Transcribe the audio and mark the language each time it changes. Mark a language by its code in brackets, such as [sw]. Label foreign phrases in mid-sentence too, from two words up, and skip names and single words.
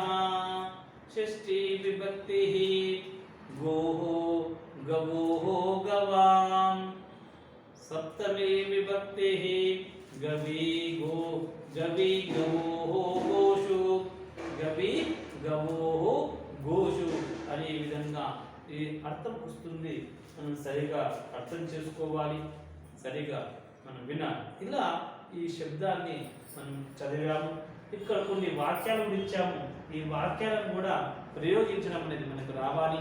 [sa] षष्ठी विभक्तिः गोः गवोः गवां. सप्तमी विभक्तिः गवी गवोः गोषु. गवी गवोः गोषु [te] అనే విధంగా ఈ అర్థం వస్తుంది. మనం సరిగా అర్థం చేసుకోవాలి, సరిగా మనం వినాలి. ఇలా ఈ శబ్దాన్ని మనం చదివాము. ఇక్కడ కొన్ని వాక్యాలు ఇచ్చాము. ఈ వాక్యాలను కూడా ప్రయోగించడం అనేది మనకు రావాలి.